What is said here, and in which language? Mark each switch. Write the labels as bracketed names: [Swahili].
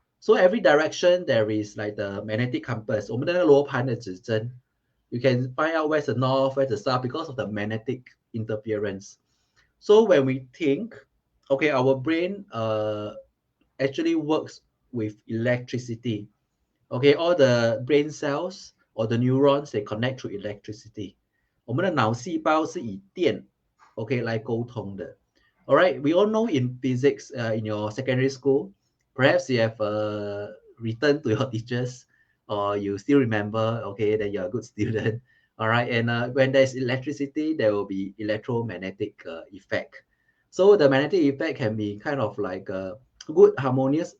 [English] So every direction there is like the magnetic compass. [Chinese] 我们的那个罗盘的指针, [English] you can find out where's the north, where's the south because of the magnetic interference. So when we think, okay, our brain actually works with electricity. Okay, all the brain cells or the neurons, they connect through electricity. [Chinese] 我们的脑细胞是以电 OK 来沟通的. [English] All right, we all know in physics in your secondary school, perhaps you have written to your teachers or you still remember, okay, that you're a good student. All right, and when there's electricity, there will be electromagnetic effect. So the magnetic effect can be kind of like good harmonious.